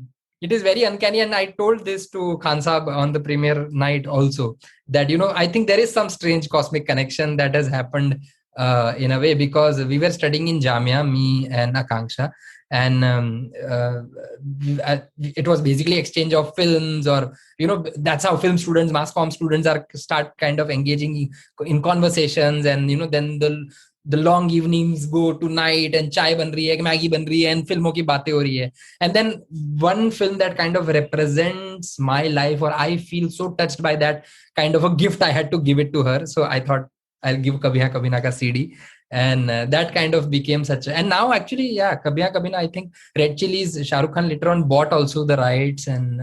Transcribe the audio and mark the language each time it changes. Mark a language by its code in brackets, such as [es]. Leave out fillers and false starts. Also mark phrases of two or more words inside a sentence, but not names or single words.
[en] It is very uncanny, and I told this to Khan Saab on the premiere night also, that I think there is some strange cosmic connection that has happened in a way, because we were studying in Jamia, me and Akanksha, and it was basically exchange of films, or that's how film students, mass comm students start kind of engaging in conversations, and then the long evenings go to night, and [hi] चाय बन रही है, मैगी बन रही है, [en] and [hi] फ़िल्मों की बातें हो रही है. [en] And then one film that kind of represents my life, or I feel so touched by that kind of a gift, I had to give it to her. So I thought I'll give Kabhi Haan Kabhi Naa ka CD, and that kind of became and now actually, yeah, Kabhi Haan Kabhi Naa, I think Red Chillies, Shah Rukh Khan later on bought also the rights, and